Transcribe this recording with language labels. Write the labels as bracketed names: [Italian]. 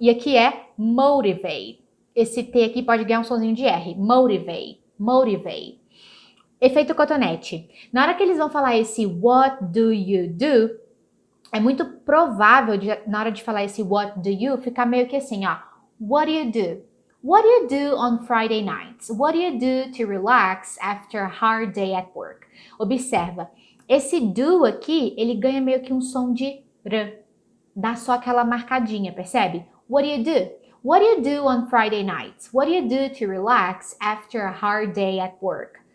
[Portuguese] E aqui é motivate. Esse T aqui pode ganhar um sonzinho de R. Motivate. Efeito cotonete. Na hora que eles vão falar esse [English] what do you do, [Portuguese] é muito provável, na hora de falar esse [English] what do you, [Portuguese] ficar meio que assim, ó. [English] What do you do? What do you do on Friday nights? What do you do to relax after a hard day at work? [Portuguese] Observa, esse do aqui, ele ganha meio que um som de r. Dá só aquela marcadinha, percebe? [English] What do you do? What do you do on Friday nights? What do you do to relax after a hard day at work?